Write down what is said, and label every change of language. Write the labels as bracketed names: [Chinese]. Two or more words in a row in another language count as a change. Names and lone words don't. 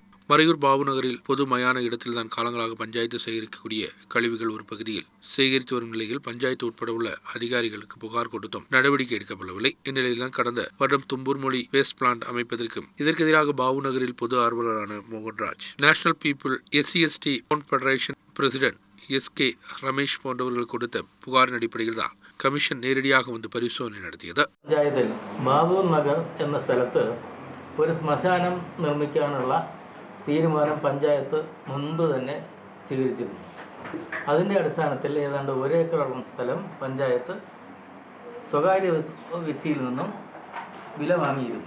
[Tamil] மறையூர் பாபு நகரில் பொது மயான இடத்தில்தான் காலங்களாக பஞ்சாயத்து சேகரிக்கக்கூடிய கழிவுகள் ஒரு பகுதியில் சேகரித்து வரும் நிலையில் பஞ்சாயத்து உட்பட உள்ள அதிகாரிகளுக்கு புகார் கொடுத்தும் நடவடிக்கை எடுக்கப்படவில்லை. இந்நிலையில்தான் கடந்த வருடம் தும்பூர் மொழி வேஸ்ட் பிளான்ட் அமைப்பதற்கும் இதற்கு எதிராக பாபு நகரில் பொது ஆர்வலரான மோகன்ராஜ், நேஷனல் பீப்புள் SC/ST ஃபெடரேஷன் பிரசிடென்ட் SK ரமேஷ் போன்றவர்கள் கொடுத்த புகாரின் அடிப்படையில் தான் [Malayalam] കമ്മീഷൻ നേരടിയാക വന്ന് പരിശോധന നടത്തിയത്. പഞ്ചായത്തിൽ ബാബൂർ നഗർ എന്ന സ്ഥലത്ത് ഒരു ശ്മശാനം നിർമ്മിക്കാനുള്ള തീരുമാനം പഞ്ചായത്ത് മുൻപ് തന്നെ സ്വീകരിച്ചിരുന്നു. അതിൻ്റെ അടിസ്ഥാനത്തിൽ ഏതാണ്ട് 1 ഏക്കറോളം സ്ഥലം പഞ്ചായത്ത് സ്വകാര്യ വ്യക്തിയിൽ നിന്നും വില വാങ്ങിയിരുന്നു.